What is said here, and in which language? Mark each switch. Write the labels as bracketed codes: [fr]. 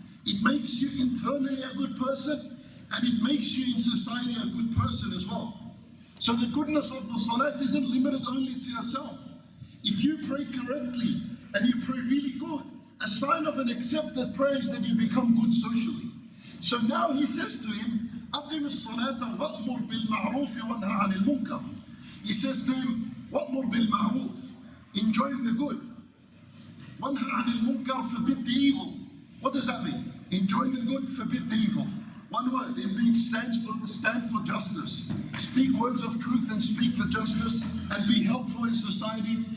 [en] It makes you internally a good person, and it makes you in society a good person as well. So the goodness of the salat isn't limited only to yourself. If you pray correctly and you pray really good, a sign of an accepted prayer is that you become good socially. So now he says to him, [ar] أقم الصلاة وأمر بالمعروف وانهى عن المنكر. [en] He says to him, [ar] وأمر بالمعروف, [en] enjoin the good. [ar] وانهى عن المنكر, [en] forbid the evil. What does that mean? Enjoin the good, forbid the evil. One word, it means stand for justice. Speak words of truth and speak the justice and be helpful in society.